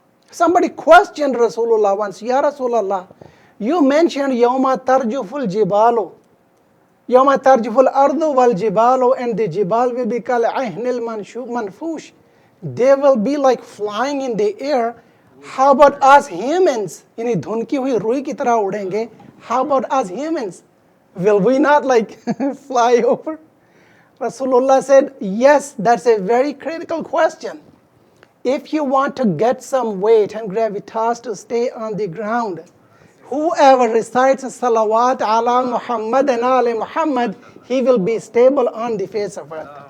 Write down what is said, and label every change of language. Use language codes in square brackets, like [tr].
[en] Somebody questioned Rasulullah once, Ya Rasulullah, you mentioned [ar] Yawma tarjuful jibalu. Yawma tarjuful ardu wal jibalu, [en] and the jibal will be called ahnil manfush. They will be like flying in the air. How about us humans? [hi] यानी धुन की हुई रुई की तरह उड़ेंगे. [en] How about us humans? Will we not like fly over? Rasulullah said, yes, that's a very critical question. If you want to get some weight and gravitas to stay on the ground, whoever recites salawat ala Muhammad and ali Muhammad, he will be stable on the face of earth.